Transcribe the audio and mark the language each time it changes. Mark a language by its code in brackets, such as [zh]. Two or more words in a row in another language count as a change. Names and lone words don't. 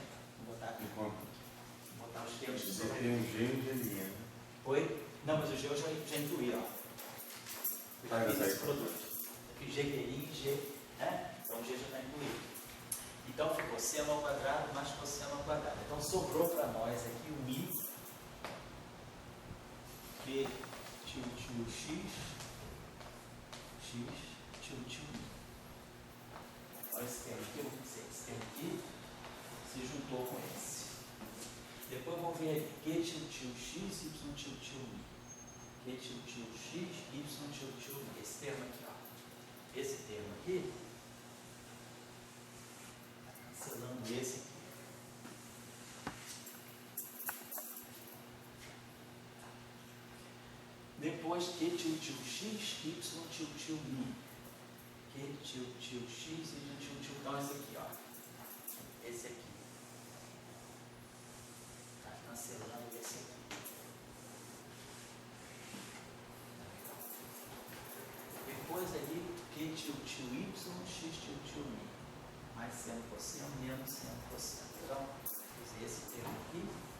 [pt] Vou botar aqui. Vou botar os termos que Você sobrevivem. tem um G e um G', né? Oi? Não, mas o G eu já incluí, ó. Eu já fiz esse produto. Eu fiz G e G, né? Então o G já está incluído. Então ficou seno ao quadrado mais cosseno ao quadrado. Então sobrou para nós aqui um I. Q tio tio X, X tio tio I. Olha esse termo aqui, eu vou dizer, esse termo aqui se juntou com esse. Depois eu vou ver aqui, Q tio tio X, Y tio tio I. Q tio tio X, Y tio tio I. Esse termo aqui, ó. Esse termo aqui, está cancelando esse aqui. Depois, Q tio tio X, Y tio tio I. Q tio tio X, Y tio tio. Então, esse aqui, ó. Esse aqui. Está cancelando esse aqui. Depois ali, Q tio tio Y, X tio tio I. Mais seno cosseno, menos seno cosseno. Então, fiz esse termo aqui.